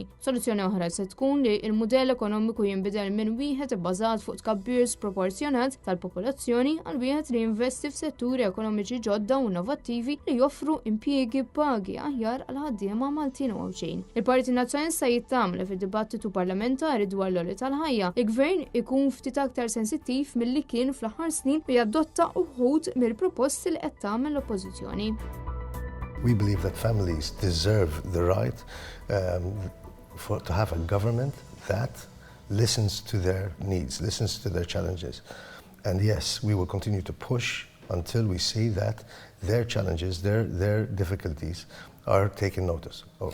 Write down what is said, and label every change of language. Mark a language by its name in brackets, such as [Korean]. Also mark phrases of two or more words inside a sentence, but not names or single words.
[Maltese] Soluzzjoni oħra se tkun li l-mudell ekonomiku jinbidel minn wieħed bbażat fuq tkabbir sproporzjonat tal-popolazzjoni għal wieħed li jinvesti f'setturi ekonomiċi ġodda u innovattivi li joffru impjiegi pagi aħjar għal ħaddiema Maltin u Ewċin. Il-Partit Nazzjonalista jittama fid-dibattitu parlamentari dwar l-għoli tal-ħajja il-Gvern ikun ftit aktar sensittiv milli kien fl-aħħar snin u jadotta uħud mill-proposti li qed tagħmel l-Oppożizzjoni. [English] We believe that families deserve the right to have a government that listens to their needs, listens to their challenges. And yes, we will continue to push until we see that their challenges, their difficulties are taken notice of.